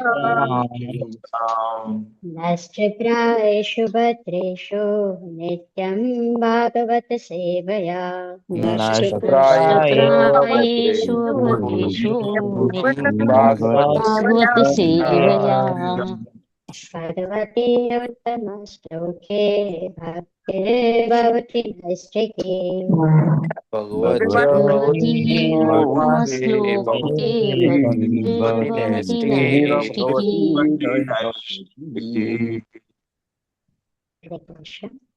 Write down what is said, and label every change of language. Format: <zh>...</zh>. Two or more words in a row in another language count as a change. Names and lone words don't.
<sa>नश्चित्रायेषु भद्रेषु नित्यं भागवत सेवया। नक्षत्रायेषु भद्रेषु नित्यं भागवत सेवया। પાર્વતી ઉત્તમ શ્લોકે ભક્તિર્ભવતિ નૈષ્ઠિકી ભગવતી ઉત્તમ શ્લોકે ભક્તિર્ભવતિ નૈષ્ઠિકી હરે કૃષ્ણ.</sa>